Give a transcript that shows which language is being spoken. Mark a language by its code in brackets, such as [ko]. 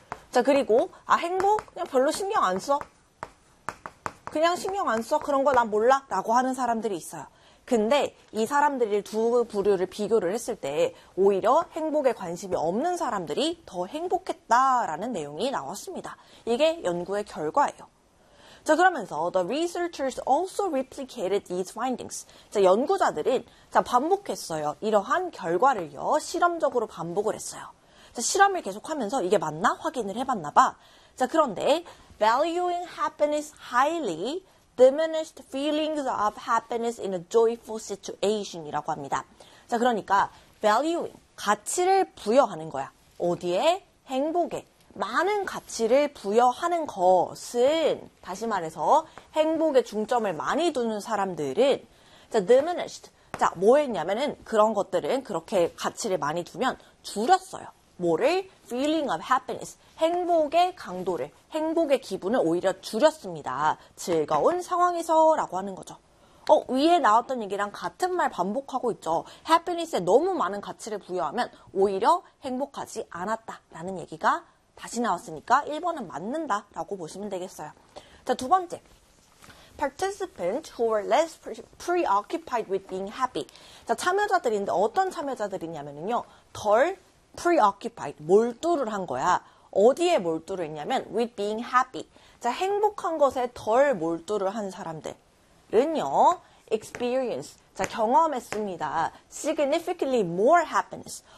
[ko] 자, 그리고, 아, 행복? 그냥 별로 신경 안 써. 그냥 신경 안 써. 그런 거난 몰라. 라고 하는 사람들이 있어요. 근데 이 사람들이 두 부류를 비교를 했을 때 오히려 행복에 관심이 없는 사람들이 더 행복했다라는 내용이 나왔습니다. 이게 연구의 결과예요. [en] 자, 그러면서 the researchers also replicated these findings. [ko] 자, 연구자들은 자, 반복했어요. 이러한 결과를요. 실험적으로 반복을 했어요. 자, 실험을 계속하면서 이게 맞나? 확인을 해봤나 봐. 자, 그런데 [en] valuing happiness highly diminished feelings of happiness in a joyful situation [ko] 이라고 합니다. 자, 그러니까 valuing 가치를 부여하는 거야. 어디에? 행복에. 많은 가치를 부여하는 것은 다시 말해서 행복에 중점을 많이 두는 사람들은 자, diminished. 자, 뭐 했냐면은 그런 것들은 그렇게 가치를 많이 두면 줄였어요. 뭐를? [en] feeling of happiness. [ko] 행복의 강도를, 행복의 기분을 오히려 줄였습니다. 즐거운 상황에서라고 하는 거죠. 위에 나왔던 얘기랑 같은 말 반복하고 있죠. happiness에 너무 많은 가치를 부여하면 오히려 행복하지 않았다라는 얘기가 다시 나왔으니까 1번은 맞는다라고 보시면 되겠어요. 자, 두 번째. [en] Participants who were less preoccupied with being happy. [ko] 자, 참여자들인데 어떤 참여자들이냐면요. 덜 preoccupied, 몰두를 한 거야. 어디에 몰두를 했냐면 [en] with being happy. [ko] 자, 행복한 것에 덜 몰두를 한 사람들은요. [en] experience. [ko] 자, 경험했습니다. [en] significantly more happiness.